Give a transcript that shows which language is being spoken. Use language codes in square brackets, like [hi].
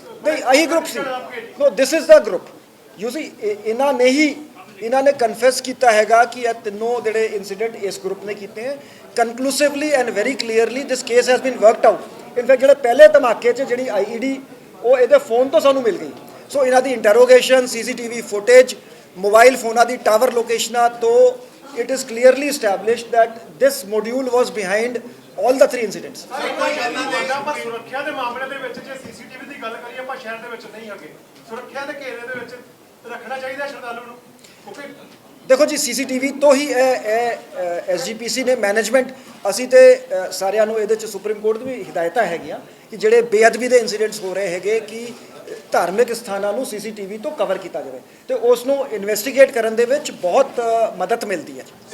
[pa] ਨਹੀਂ ਆਹੀ group ਸੀ। [en] No this is the group. [pa] You ਸੀ ਇਹਨਾਂ ਨੇ ਕਨਫੈਸ ਕੀਤਾ ਹੈਗਾ ਕਿ ਇਹ ਤਿੰਨੋਂ ਜਿਹੜੇ ਇਨਸੀਡੈਂਟ ਇਸ ਗਰੁੱਪ ਨੇ ਕੀਤੇ ਹੈ। [en] Conclusively and very clearly this case has been worked out. [pa] In fact ਜਿਹੜੇ ਪਹਿਲੇ ਧਮਾਕੇ 'ਚ ਜਿਹੜੀ IED ਉਹ ਇਹਦੇ ਫੋਨ ਤੋਂ ਸਾਨੂੰ ਮਿਲ ਗਈ। ਸੋ ਇਹਨਾਂ ਦੀ ਇੰਟਰੋਗੇਸ਼ਨ, CCTV ਫੁਟੇਜ, ਮੋਬਾਈਲ ਫੋਨਾਂ ਦੀ ਟਾਵਰ ਲੋਕੇਸ਼ਨਾਂ ਤੋਂ [en] it is clearly established that this module was behind all the 3 incidents. [pa] ਪਰ ਸੁਰੱਖਿਆ ਦੇ ਮਾਮਲੇ ਦੇ ਵਿੱਚ ਜੇ CCTV ਦੀ ਗੱਲ ਕਰੀਏ, ਆਪਾਂ ਸ਼ਹਿਰ ਦੇ ਵਿੱਚ ਨਹੀਂ ਹੈਗੇ, ਸੁਰੱਖਿਆ ਦੇ ਘੇਰੇ ਦੇ ਵਿੱਚ ਰੱਖਣਾ ਚਾਹੀਦਾ ਸ਼ਰਧਾਲੂ ਨੂੰ, ਕਿਉਂਕਿ ਦੇਖੋ ਜੀ CCTV ਤੋਂ ਹੀ SGPC ਨੇ ਮੈਨੇਜਮੈਂਟ, ਅਸੀਂ ਤੇ ਸਾਰਿਆਂ ਨੂੰ ਇਹਦੇ 'ਚ ਸੁਪਰੀਮ ਕੋਰਟ ਦੀ ਵੀ ਹਿਦਾਇਤਾਂ ਹੈਗੀਆਂ ਕਿ ਜਿਹੜੇ ਬੇਅਦਬੀ ਦੇ ਇਨਸੀਡੈਂਟਸ ਹੋ ਰਹੇ ਹੈਗੇ ਕਿ ਧਾਰਮਿਕ ਸਥਾਨਾਂ ਨੂੰ CCTV ਤੋਂ ਕਵਰ ਕੀਤਾ ਜਾਵੇ ਤੇ ਉਸ ਨੂੰ ਇਨਵੈਸਟੀਗੇਟ ਕਰਨ ਦੇ ਵਿੱਚ ਬਹੁਤ ਮਦਦ ਮਿਲਦੀ ਹੈ।